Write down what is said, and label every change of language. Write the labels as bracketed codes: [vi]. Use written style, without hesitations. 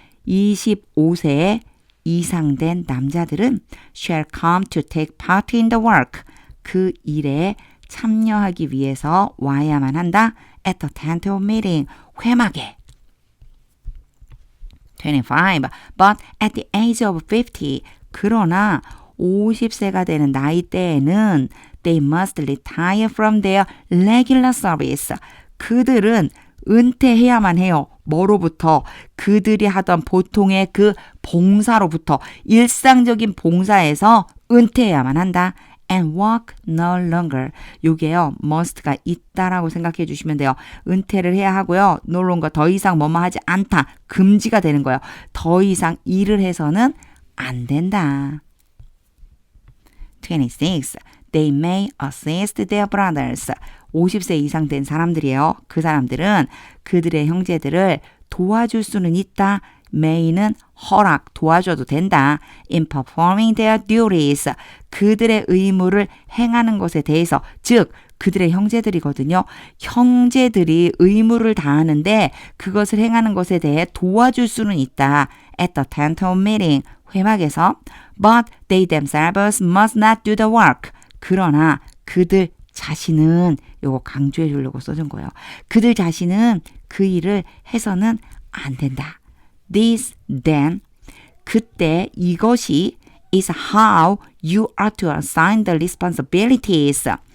[ko] 25세 이상 된 남자들은 [en] shall come to take part in the work. [ko] 그 일에 참여하기 위해서 와야만 한다. [en] At the tent of meeting. [ko] 회막에. [en] 25. But at the age of 50. [ko] 그러나 50세가 되는 나이대에는 [en] they must retire from their regular service. [ko] 그들은 은퇴해야만 해요. 뭐로부터? 그들이 하던 보통의 그 봉사로부터 일상적인 봉사에서 은퇴해야만 한다. [en] And work no longer. [ko] 요게요. must가 있다라고 생각해 주시면 돼요. 은퇴를 해야 하고요. no longer 더 이상 뭐뭐 하지 않다. 금지가 되는 거예요. 더 이상 일을 해서는 안 된다. 26. [en] They may assist their brothers. [ko] 50세 이상 된 사람들이에요. 그 사람들은 그들의 형제들을 도와줄 수는 있다. may는 허락, 도와줘도 된다. [en] in performing their duties. [ko] 그들의 의무를 행하는 것에 대해서, 즉 그들의 형제들이거든요. 형제들이 의무를 다하는데 그것을 행하는 것에 대해 도와줄 수는 있다. [en] at the tent of meeting. [ko] 회막에서. [en] but they themselves must not do the work. [ko] 그러나 그들 자신은, 요거 강조해 주려고 써준 거예요. 그들 자신은 그 일을 해서는 안 된다. [en] This, then, [ko] 그때 이것이 [en] is how you are to assign the responsibilities.